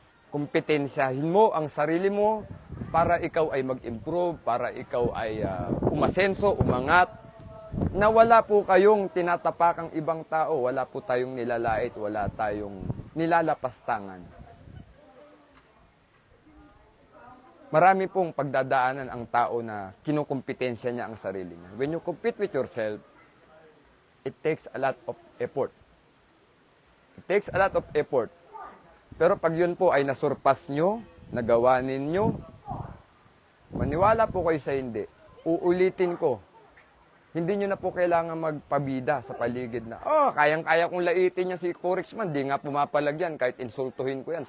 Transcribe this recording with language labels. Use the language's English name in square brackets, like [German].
[Filipino] Kompetensyahin mo ang sarili mo para ikaw ay mag-improve, para ikaw ay umasenso, umangat, na wala po kayong tinatapakang ibang tao, wala po tayong nilalait, wala tayong nilalapastangan. Marami pong pagdadaanan ang tao na kinukumpetensya niya ang sarili niya. [English] When you compete with yourself, it takes a lot of effort. It takes a lot of effort. [Filipino] Pero pag yun po ay nasurpass nyo, nagawa ninyo, maniwala po kayo sa hindi. Uulitin ko, hindi nyo na po kailangan magpabida sa paligid na, kayang-kaya kong laitin niya si Corexman, di nga pumapalag yan, kahit insultuhin ko yan.